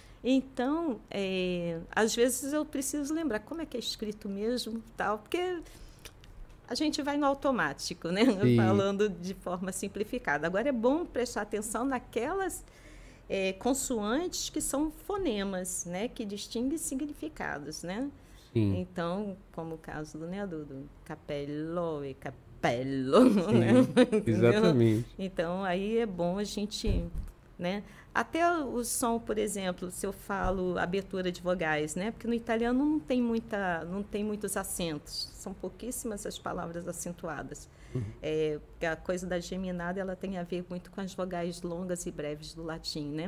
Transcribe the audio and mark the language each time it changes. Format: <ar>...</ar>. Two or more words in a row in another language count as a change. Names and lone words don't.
<pt>Então, às vezes eu preciso lembrar como é que é escrito mesmo, tal, porque a gente vai no automático, né? Falando de forma simplificada. Agora, é bom prestar atenção naquelas consoantes que são fonemas, né? Que distinguem significados, né? Sim. Então, como o caso do</pt> <it>capello e capello,</it> <pt>né? Exatamente. Então, aí é bom a gente, né? Até o som, por exemplo, se eu falo abertura de vogais, né? Porque no italiano não tem muitos acentos, são pouquíssimas as palavras acentuadas. Porque a coisa da geminada ela tem a ver muito com as vogais longas e breves do latim, né?</pt>